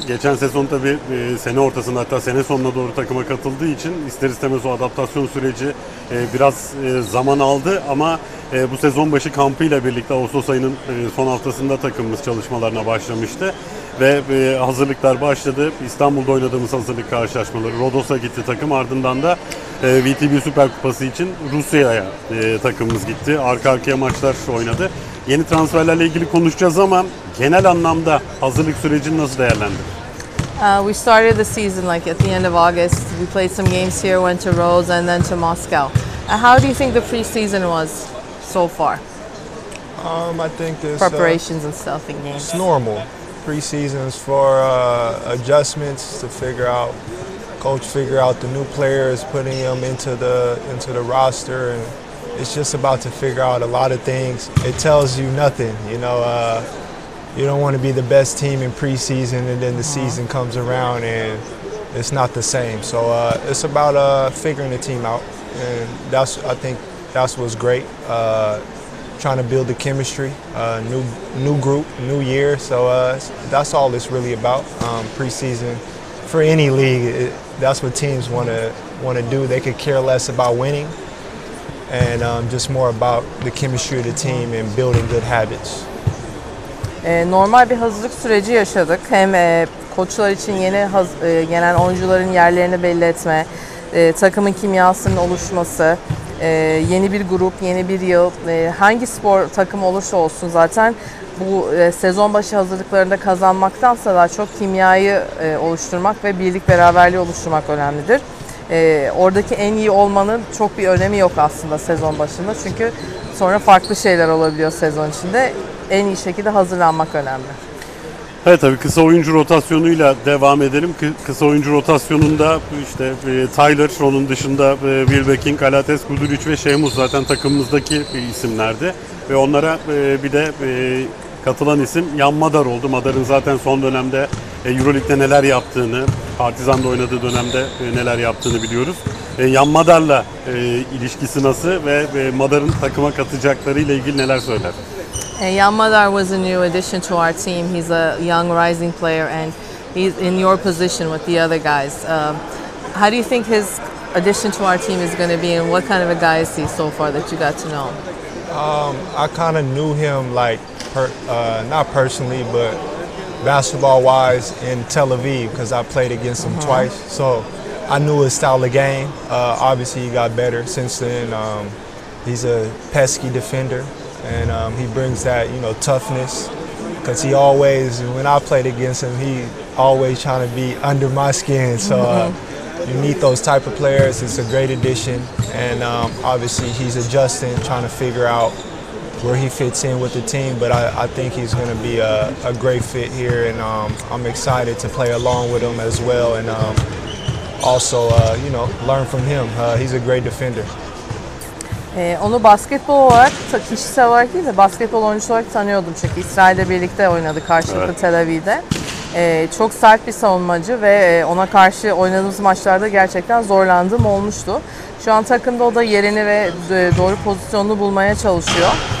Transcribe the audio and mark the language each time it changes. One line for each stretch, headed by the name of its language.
Turkish: Geçen sezon tabii sene ortasında, hatta sene sonuna doğru takıma katıldığı için ister istemez o adaptasyon süreci biraz zaman aldı ama bu sezon başı kampıyla birlikte Ağustos ayının son haftasında takımımız çalışmalarına başlamıştı ve hazırlıklar başladı. İstanbul'da oynadığımız hazırlık karşılaşmaları, Rodos'a gitti takım, ardından da VTB Süper Kupası için Rusya'ya takımımız gitti. Arka arkaya maçlar oynadı. Yeni transferlerle ilgili konuşacağız ama genel anlamda hazırlık sürecini nasıl değerlendirdin?
English: We started the season like at the end of August. We played some games here, went to Rhodes and then to Moscow. How do you think the preseason was so far? I think this Preparations and stuff in games. it's normal. Preseasons for adjustments to figure out the new players, putting them into the roster, and it's just about to figure out a lot of things. It tells you nothing, you know. You don't want to be the best team in preseason, and then the season comes around and it's not the same. So it's about figuring the team out, and I think that's what's great. Trying to build the chemistry, new group, new year. So that's all it's really about. Preseason for any league, that's what teams want to do. They could care less about winning, and just more about the chemistry of the team and building good habits.
Turkish: Normal bir hazırlık süreci yaşadık. Hem koçlar için yeni gelen oyuncuların yerlerini belli etme, takımın kimyasının oluşması, yeni bir grup, yeni bir yıl, hangi spor takımı olursa olsun zaten bu sezon başı hazırlıklarında kazanmaktansa daha çok kimyayı oluşturmak ve birlik beraberliği oluşturmak önemlidir. Oradaki en iyi olmanın çok bir önemi yok aslında sezon başında, çünkü sonra farklı şeyler olabiliyor sezon içinde. En iyi şekilde hazırlanmak önemli. Evet, tabii kısa oyuncu rotasyonuyla devam edelim. Kısa oyuncu rotasyonunda işte Tyler, onun dışında Wilbekin, Kalates, Guduric ve Şehmus zaten takımımızdaki isimlerdi. Ve onlara bir de katılan isim Jan Madar oldu. Madar'ın zaten son dönemde Euroleague'de neler yaptığını, Partizan'da oynadığı dönemde neler yaptığını biliyoruz. Jan Madar'la ilişkisi nasıl ve Madar'ın takıma katacakları ile ilgili neler söyler?
English: Jan Madar was a new addition to our team. He's a young rising player and he's in your position with the other guys. How do you think his addition to our team is going to be, and what kind of a guy is he so far that you got to know? I kind of knew him like, not personally, but basketball-wise in Tel Aviv, because I played against him twice. So I knew his style of game. Obviously, he got better since then. He's a pesky defender. And he brings that, you know, toughness, because he always, when I played against him, he always trying to be under my skin. So you need those type of players. It's a great addition, and obviously he's adjusting, trying to figure out where he fits in with the team. But I think he's going to be a great fit here, and I'm excited to play along with him as well, and also you know, learn from him. He's a great defender.
Turkish: Onu basketbol olarak, kişisel olarak değil de basketbol oyuncusu olarak tanıyordum, çünkü İsrail'de birlikte oynadık karşılıklı Tel Aviv'de. Çok sert bir savunmacı ve ona karşı oynadığımız maçlarda gerçekten zorlandığım olmuştu. Şu an takımda o da yerini ve doğru pozisyonunu bulmaya çalışıyor.